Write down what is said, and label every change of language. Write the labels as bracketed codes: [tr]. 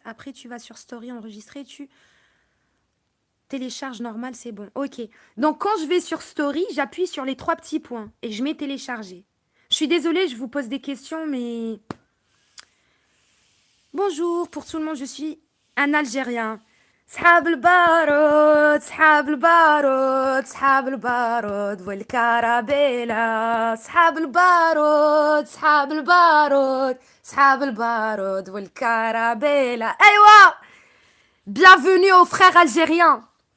[fr] Après, tu vas sur Story enregistrer, tu télécharges normal, c'est bon. Ok. Donc, quand je vais sur Story, j'appuie sur les 3 petits points et je mets télécharger. Je suis désolée, je vous pose des questions, mais... Bonjour, pour tout le monde, je suis un Algérien. [ar] صحاب البارود صحاب البارود صحاب البارود والكرابيلا صحاب البارود صحاب البارود صحاب البارود والكرابيلا أيوة. [fr] Bienvenue aux frères algériens.